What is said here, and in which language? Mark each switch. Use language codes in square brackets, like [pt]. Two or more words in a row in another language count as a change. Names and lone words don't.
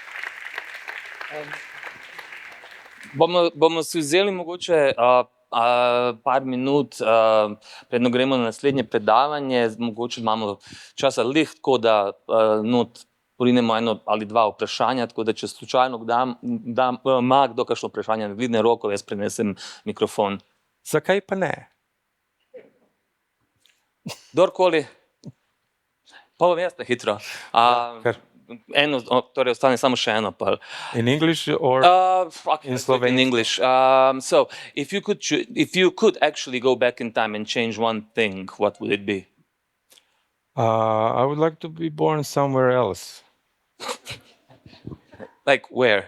[sl] Bomo si vzeli mogoče par minut, predno gremo na naslednje predavanje, mogoče imamo časa lih, tako da not porinemo eno ali dva vprašanja, tako da če slučajno ima kdo kakšno vprašanje, dvigne roko, jaz prenesem mikrofon. Zakaj pa ne? Kdorkoli? Pa vam jaz hitro. Torej ostane samo še eno. [en] In English or in Slovenian? In English. So, if you could actually go back in time and change one thing, what would it be? I would like to be born somewhere else. Like where?